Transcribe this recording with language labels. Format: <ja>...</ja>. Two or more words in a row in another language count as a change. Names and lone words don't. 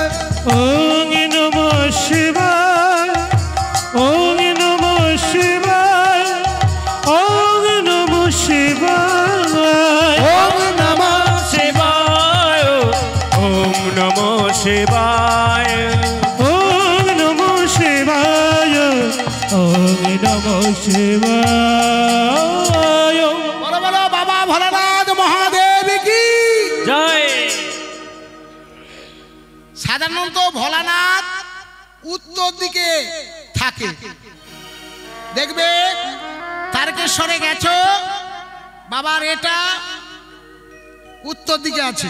<sa>ওম নমঃ শিবায়, ওম নমঃ শিবায়, ওম নমঃ শিবায়, ওম নমঃ শিবায়, ওম নমঃ শিবায়, ওম নমঃ শিবায়, ওম নমঃ শিবায়।</sa> <bn>বলো বলো বাবা ভোলানাথ মহাদেব কি জয়। সাধারণত ভোলানাথ উত্তর দিকে থাকে। দেখবে তারকেশ্বরে গেছো, বাবার এটা উত্তর দিকে আছে।</bn>